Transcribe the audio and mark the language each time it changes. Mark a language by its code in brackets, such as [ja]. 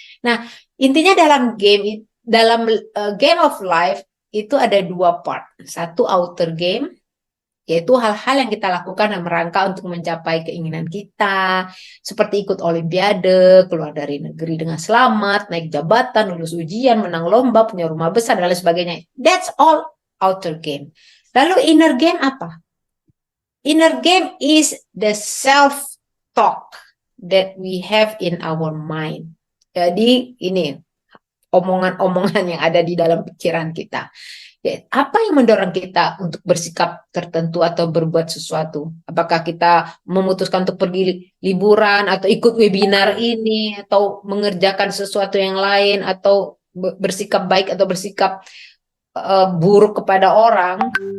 [id] Nah, intinya dalam game of life itu ada dua part. Satu outer game, yaitu hal-hal yang kita lakukan dalam rangka untuk mencapai keinginan kita, seperti ikut olimpiade, keluar dari negeri dengan selamat, naik jabatan, lulus ujian, menang lomba, punya rumah besar, dan lain sebagainya. [en] That's all outer game. Lalu inner game apa? Inner game is the self talk that we have in our mind. [id] Jadi ini omongan-omongan yang ada di dalam pikiran kita. Ya, apa yang mendorong kita untuk bersikap tertentu atau berbuat sesuatu? Apakah kita memutuskan untuk pergi liburan atau ikut webinar ini atau mengerjakan sesuatu yang lain atau bersikap baik atau bersikap buruk kepada orang?